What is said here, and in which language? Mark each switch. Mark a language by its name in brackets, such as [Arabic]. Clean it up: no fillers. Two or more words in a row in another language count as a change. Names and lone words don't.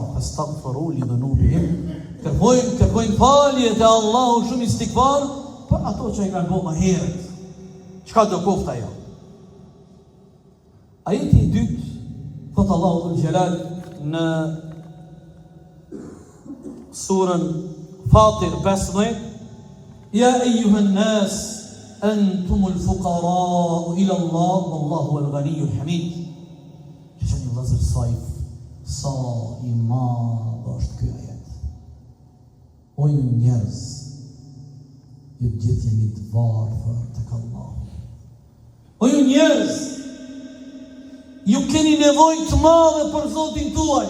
[Arabic] فاستغفروا لذنوبهم, [Albanian] kërkojnë falje te Allahu, shumë istikfar për ato që i kanë bërë më herët. Çka do kofta ajo? Ajeti i dytë, thot Allahu dhul Jalal në surën Fatir 15: [Arabic] يا أيها الناس أنتم الفقراء إلى الله والله هو الغني الحميد. [Albanian] Që një vëllazër sa i madh është ky ajet. O ju njerëz, ju gjithë jeni të varfër tek Allahu. O ju njerëz, ju keni nevojë të madhe për Zotin tuaj.